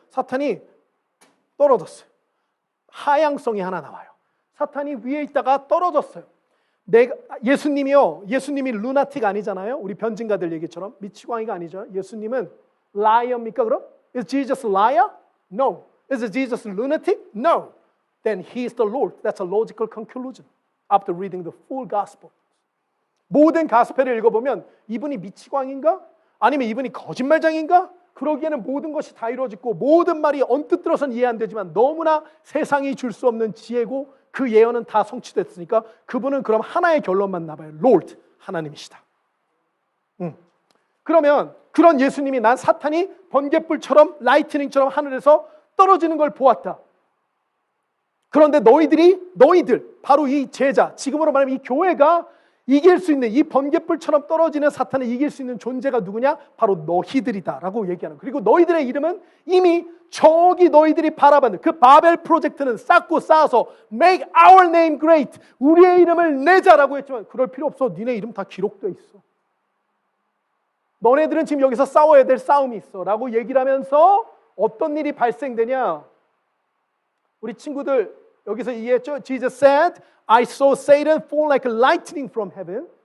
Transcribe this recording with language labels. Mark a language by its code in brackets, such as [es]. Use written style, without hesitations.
[ko] 사탄이 떨어졌어요. 하향성이 하나 나와요. 사탄이 위에 있다가 떨어졌어요. 예수님이 루나틱 아니잖아요. 우리 변증가들 얘기처럼 미치광이가 아니죠. 예수님은 liar입니까 그럼? [en] Is Jesus liar? No. Is Jesus lunatic? No. Then he is the Lord. That's a logical conclusion after reading the full gospel. [ko] 모든 가스펠을 읽어보면 이분이 미치광인가? 아니면 이분이 거짓말장인가? 그러기에는 모든 것이 다 이루어지고 모든 말이 언뜻 들어서는 이해 안 되지만 너무나 세상이 줄 수 없는 지혜고 그 예언은 다 성취됐으니까 그분은 그럼 하나의 결론만 나봐요. Lord, 하나님이시다. 그러면 그런 예수님이 난 사탄이 번갯불처럼 라이트닝처럼 하늘에서 떨어지는 걸 보았다. 그런데 너희들 바로 이 제자, 지금으로 말하면 이 교회가 이길 수 있는 이 번갯불처럼 떨어지는 사탄을 이길 수 있는 존재가 누구냐? 바로 너희들이다 라고 얘기하는. 그리고 너희들의 이름은 이미 저기 너희들이 바라봤는 그 바벨 프로젝트는 쌓고 쌓아서 [en] Make our name great, [ko] 우리의 이름을 내자라고 했지만 그럴 필요 없어. 니네 이름 다 기록되어 있어. 너네들은 지금 여기서 싸워야 될 싸움이 있어 라고 얘기를 하면서 어떤 일이 발생되냐? 우리 친구들 여기서 이해했죠? [en] Jesus said, I saw Satan fall like lightning from heaven.